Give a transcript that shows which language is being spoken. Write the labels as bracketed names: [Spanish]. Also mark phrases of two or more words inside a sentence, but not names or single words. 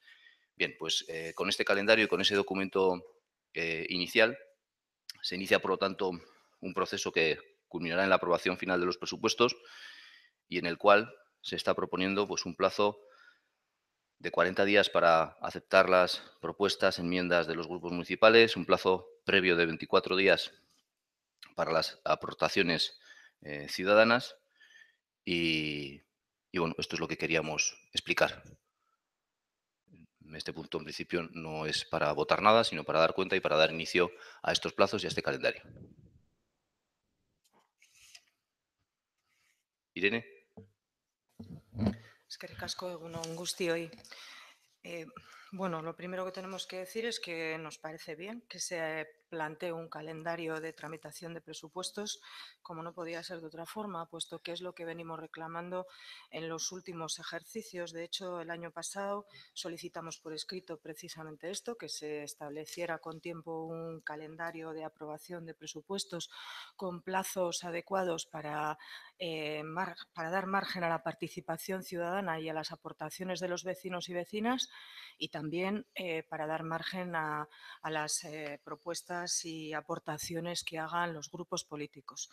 [Spanish] Bien, pues con este calendario y con ese documento inicial se inicia, por lo tanto, un proceso que culminará en la aprobación final de los presupuestos y en el cual se está proponiendo pues, un plazo de 40 días para aceptar las propuestas, enmiendas de los grupos municipales, un plazo previo de 24 días para las aportaciones ciudadanas y bueno, esto es lo que queríamos explicar. Este punto, en principio, no es para votar nada, sino para dar cuenta y para dar inicio a estos plazos y a este calendario. Irene. [Basque] Eskerrik asko, egun on guztioi. [Spanish] Bueno, lo primero que tenemos que decir es que nos parece bien que se plantee un calendario de tramitación de presupuestos, como no podía ser de otra forma, puesto que es lo que venimos reclamando en los últimos ejercicios. De hecho, el año pasado solicitamos por escrito precisamente esto, que se estableciera con tiempo un calendario de aprobación de presupuestos con plazos adecuados para dar margen a la participación ciudadana y a las aportaciones de los vecinos y vecinas y también para dar margen a las propuestas y aportaciones que hagan los grupos políticos.